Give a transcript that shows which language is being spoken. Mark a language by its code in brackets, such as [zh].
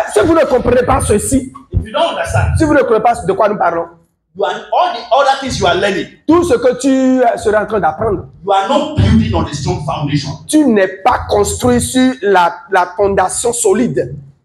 [fr] Si vous ne comprenez pas ceci, [en] if you don't understand, [fr] si vous ne comprenez pas de quoi nous parlons, [en] you are all the other things you are learning. [fr] tout ce que tu seras en train d'apprendre, [en] You are not building on a strong foundation. [fr] tu n'es pas construit sur la fondation solide.